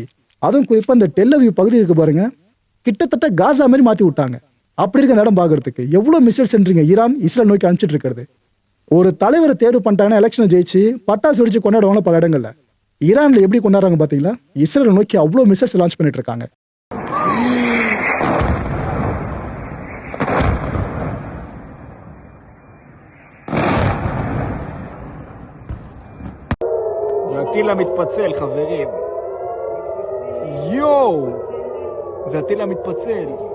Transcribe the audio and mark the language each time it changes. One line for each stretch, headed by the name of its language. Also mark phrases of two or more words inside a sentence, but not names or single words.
Tamil: அதுவும் குறிப்பா இந்த டெல்லவியூ பகுதி இருக்கு பாருங்க, கிட்டத்தட்ட காசா மாதிரி மாத்தி விட்டாங்க. அப்படி இருக்க இடம் பாக்குறதுக்கு எவ்வளவு மிசைல் சென்றீங்க ஈரான் இஸ்ரேல் நோக்கி அனுப்பிச்சிட்டு இருக்கிறது. ஒரு தலைவரை தேர்வு பண்ணிட்டாங்கன்னா எலெக்ஷனை ஜெயிச்சு பட்டாசு வெடிச்சு கொண்டாடுவாங்க பல இடங்கள்ல. ஈரான்ல எப்படி கொண்டாடுறாங்க பாத்தீங்களா? இஸ்ரேலை நோக்கி அவ்வளவு
English: missiles launch
Tamil: பண்ணிட்டு இருக்காங்க.
Hebrew: זה הטיל המתפצל, חברים. יואו! זה הטיל המתפצל.